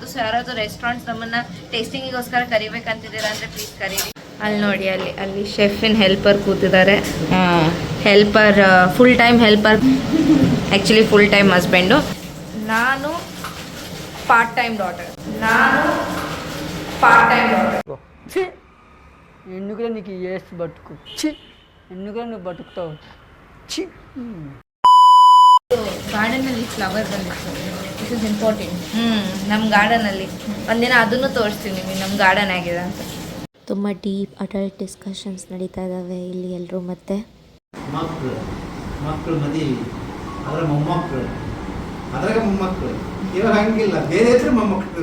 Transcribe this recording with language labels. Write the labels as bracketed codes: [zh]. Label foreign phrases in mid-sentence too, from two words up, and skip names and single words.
[kn] ಸೊ ಯಾರಾದರೂ ರೆಸ್ಟೋರೆಂಟ್ಸ್ ನಮ್ಮನ್ನು ಟೇಸ್ಟಿಂಗಿಗೋಸ್ಕರ ಕರಿಬೇಕಂತಿದ್ದೀರಾ ಅಂದರೆ ಪ್ಲೀಸ್ ಕರೀರಿ. ಅಲ್ಲಿ ನೋಡಿ, ಅಲ್ಲಿ ಶೆಫಿನ ಹೆಲ್ಪರ್ ಕೂತಿದ್ದಾರೆ. [en] helper full time helper, actually full time husband. [kn] ನಾನು [en] part time daughter. [te] ఎన్నుగా నీకు వేసి బతుకు చి ఎన్నుగా నువ్వు బతుకుతావు చి [kn] ಗಾರ್ಡನಲ್ಲಿ ಫ್ಲವರ್ ಬಂದಿತ್ತು. [en] This is important. [kn] ನಮ್ಮ ಗಾರ್ಡನಲ್ಲಿ ಒಂದಿನ ಅದನ್ನು ತೋರಿಸ್ತೀವಿ ನಿಮಗೆ ನಮ್ಮ ಗಾರ್ಡನ್ ಆಗಿದೆ ಅಂತ. ತುಂಬ [en] deep adult discussions [kn] ನಡೀತಾ ಇದ್ದಾವೆ ಇಲ್ಲಿ ಎಲ್ಲರೂ. ಮತ್ತೆ ಮಕ್ಕಳು ಮದುವೆ, ಅದರ ಮೊಮ್ಮಕ್ಕಳು, ಅದ್ರಾಗ ಮೊಮ್ಮಕ್ಕಳು, ಇವಾಗ ಹಂಗಿಲ್ಲ, ಬೇರೆ ಹೆಸರು ಮೊಮ್ಮಕ್ಕಳು.